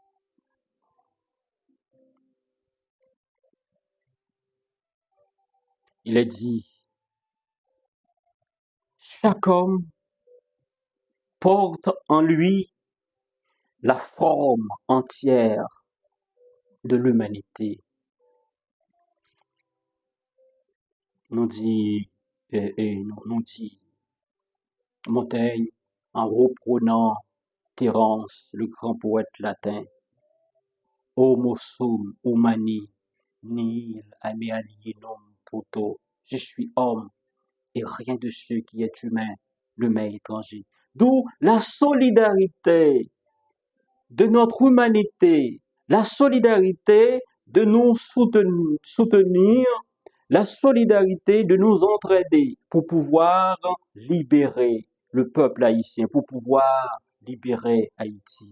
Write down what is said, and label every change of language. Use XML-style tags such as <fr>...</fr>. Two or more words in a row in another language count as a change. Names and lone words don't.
<fr>Il est dit, chaque homme porte en lui la forme entière de l'humanité. Nous dit Montaigne en reprenant Terence, le grand poète latin.</fr> <la>Homo sum humani, nihil alienum toto.</la> <fr>Je suis homme et rien de ce qui est humain ne m'est étranger. D'où la solidarité de notre humanité, la solidarité de nous soutenir, la solidarité de nous entraider pour pouvoir libérer le peuple haïtien, pour pouvoir libérer Haïti.</fr>